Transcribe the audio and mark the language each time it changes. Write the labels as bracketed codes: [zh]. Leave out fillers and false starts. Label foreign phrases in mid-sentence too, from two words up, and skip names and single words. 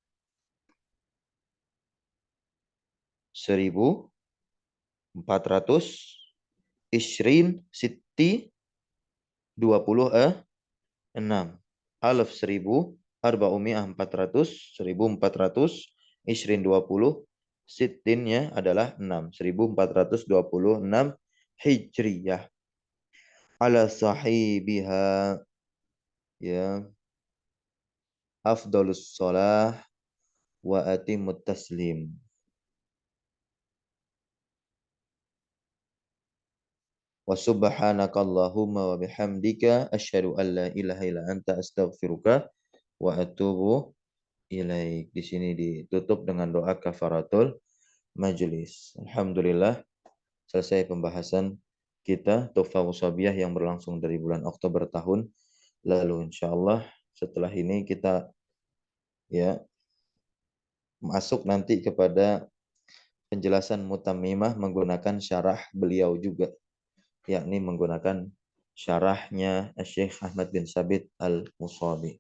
[id] 1400 Ishrin Sitti 26 Alaf 1000 Arba'umiyah 400 1400 Ishrin 20 Sittinnya adalah 6 1426 Hijriyah. [ar] على صاحبها يا أفضل الصلاة وأتم التسليم. وسبحانك اللهم وبحمدك أشهد أن لا إله إلا أنت أستغفرك وأتوب إليك. [id] Di sini ditutup dengan doa kafaratul majelis. Alhamdulillah selesai pembahasan kita Tuhfah Wasabiyah yang berlangsung dari bulan Oktober tahun lalu. Insyaallah setelah ini kita, ya, masuk nanti kepada penjelasan Mutammimah menggunakan syarah beliau juga, yakni menggunakan syarahnya Syekh Ahmad bin Sabit Al-Musabi.